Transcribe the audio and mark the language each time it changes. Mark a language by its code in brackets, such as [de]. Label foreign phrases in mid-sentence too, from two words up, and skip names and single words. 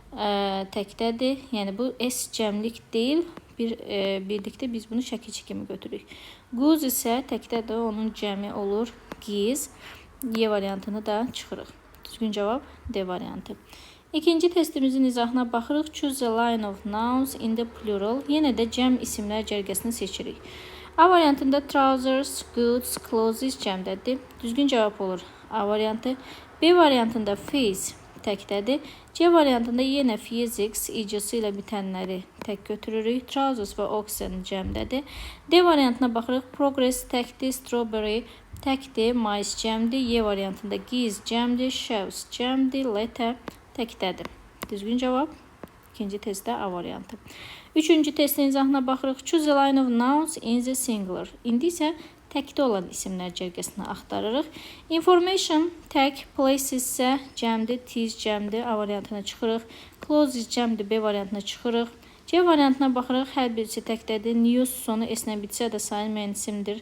[az] Təkdədir. Yəni bu S cəmlik deyil. Birlikdə biz bunu şəkilçi kimi götürürük. Goose isə təkdədir. Onun cəmi olur geese. Y variantını da çıxırıq. Düzgün cavab D variantı. İkinci testimizin izahına baxırıq. [en] Choose a line of nouns in the plural. [az] Yenə də cəm isimlər cərgəsini seçirik. A variantında [en] trousers, goods, clothes [az] cəmdədir. Düzgün cavab olur A variantı. B variantında face təkdədir. C variantında yenə physics icısı ilə bitənləri tək götürürük. Trousers və oxen cəmdədir. D variantına baxırıq. Progress təkdir. Strawberry təkdir. Mais cəmdir. Y variantında geese cəmdir. Shoes cəmdir. Letter təkdədir. Düzgün cavab ikinci testdə A variantı. Üçüncü testin izahına baxırıq. [en] Choose a line of nouns in the singular. [az] İndi isə təkdə olan isimlər cərgəsini axtarırıq. Information tək, places isə cəmdir, tis cəmdir. A variantına çıxırıq. Clothes cəmdir. B variantına çıxırıq. C variantına baxırıq. Hər birisi təkdədir. News sonu S-lə bitsə də sayılmayan isimdir.